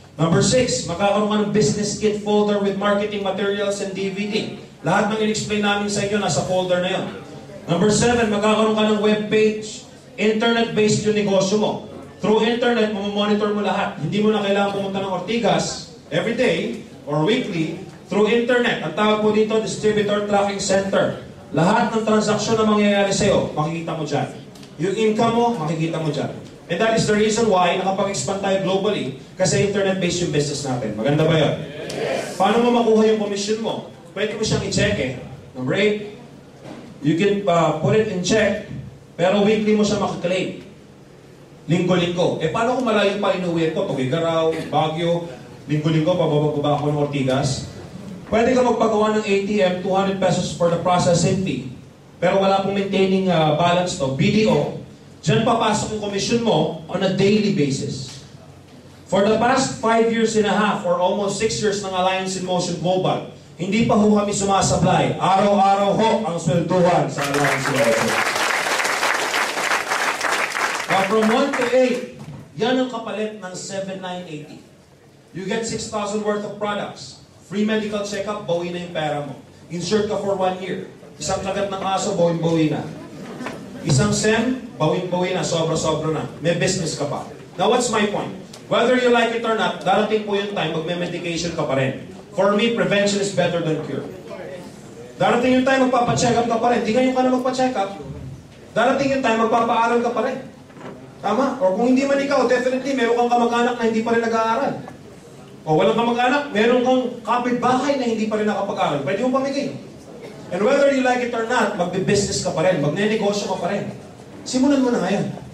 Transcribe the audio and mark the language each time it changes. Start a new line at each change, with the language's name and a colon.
Filipino: Number 6, magkakaroon ka ng business kit folder with marketing materials and DVD. Lahat ng in-explain namin sa inyo, nasa folder na yun. Number 7, magkakaroon ka ng web page. Internet-based yung negosyo mo. Through internet, mamamonitor mo lahat. Hindi mo na kailangan pumunta ng Ortigas every day or weekly. Through internet. Ang tawag po dito, Distributor Tracking Center. Lahat ng transaksyon na mangyayari sa'yo, makikita mo dyan. Yung income mo, makikita mo dyan.
English: And that is the reason why
Filipino: nakapag-expand tayo globally kasi internet-based yung business natin. Maganda ba yun? Yes. Paano mo makuha yung commission mo? Pwede mo siyang i-check eh.
English: Number 8, you can put it in check,
Filipino: pero weekly mo siya makaklaim. Linggo-linggo. Eh paano kung malayo pa inuwi ko? Tugigaraw, Baguio, linggo-linggo, pababa ako ng Ortigas. Pwede ka magpagawa ng ATM, 200 pesos for the processing fee. Pero wala pong maintaining balance to, BDO. Diyan papasok yung commission mo on a daily basis. For the past 5 years and a half or almost 6 years ng Alliance in Motion Global, hindi pa ho kami sumasablay. Araw-araw ho ang swelduhan sa Alliance in Motion. Now from 1 to 8, yan ang kapalit ng 7,980.
English: You get 6,000 worth of products.
Filipino: Free medical check-up, bawi na yung pera mo. Insured ka for 1 year. Isang kagat ng aso, bawin-bawi na. Isang SEM, bawin-bawi na, sobra-sobra na. May business ka pa. Now what's my point?
English: Whether you like it or not,
Filipino: darating po yung time, magme-medication ka pa rin.
English: For me, prevention is better than cure.
Filipino: Darating yung time, magpapacheck up ka pa rin. Di ngayon ka na magpa-check up. Darating yung time, magpapaaral ka pa rin. Tama? Or kung hindi man ikaw, definitely, meron kang kamag-anak na hindi pa rin nag-aaral. O walang kamag-anak, meron kang kapitbahay na hindi pa rin nakapag-aaral. Pwede mong pamigay.
English: And whether you like it or not,
Filipino: magbe-business ka pa rin, magne-negosyo ka pa rin. Simulan mo na ngayon.